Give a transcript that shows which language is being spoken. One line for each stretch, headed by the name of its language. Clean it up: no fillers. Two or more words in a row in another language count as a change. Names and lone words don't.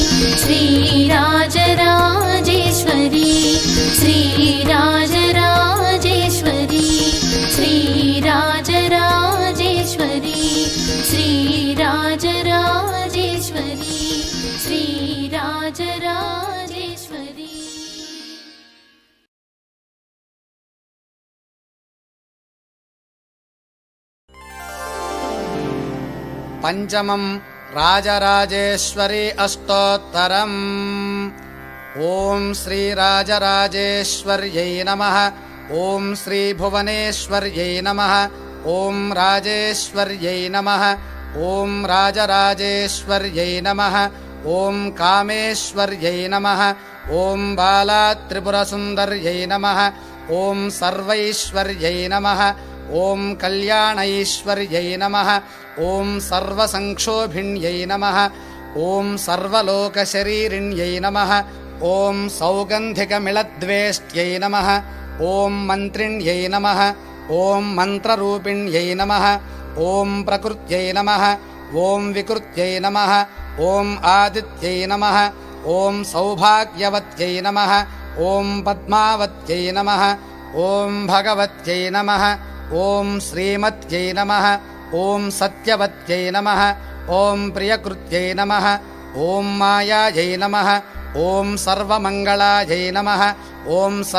Sanskrit: श्रीराजराजेश्वरी श्रीराजराजेश्वरी श्रीराजराजेश्वरी श्रीराजराजेश्वरी श्रीराजराजेश्वरी పంచమం రాజరాజేశ్వరి అష్టోత్తరం. ఓం శ్రీ రాజరాజేశ్వర్యై నమః. ఓం శ్రీ భువనేశ్వర్యై నమః. ఓం రాజేశ్వర్యై నమః. ఓం రాజరాజేశ్వర్యై నమః. ఓం కామేశ్వర్యై నమః. ఓం బాలాత్రిపురసుందర్యై నమః. ఓం సర్వైశ్వర్యై నమః. ॐ कल्याणैश्वर्यै नमः ॐ सर्वसंक्षोभिण्यै नमः ॐ सर्वलोकशरीरिण्यै नमः ॐ सौगन्धिकमिळद्वेष्ट्यै नमः ॐ मन्त्रिण्यै नमः ॐ मन्त्ररूपिण्यै नमः ॐ प्रकृत्यै नमः ॐ विकृत्यै नमः ॐ आदित्यै नमः ॐ सौभाग्यवत्यै नमः ॐ पद्मावत्यै नमः ॐ भगवत्यै नमः ॐ श्रीमत्यै नमः ॐ सत्यवत्यै नमः ॐ प्रियकृत्यै नमः ॐ मायायै नमः ॐ सर्वमङ्गलायै नमः ॐ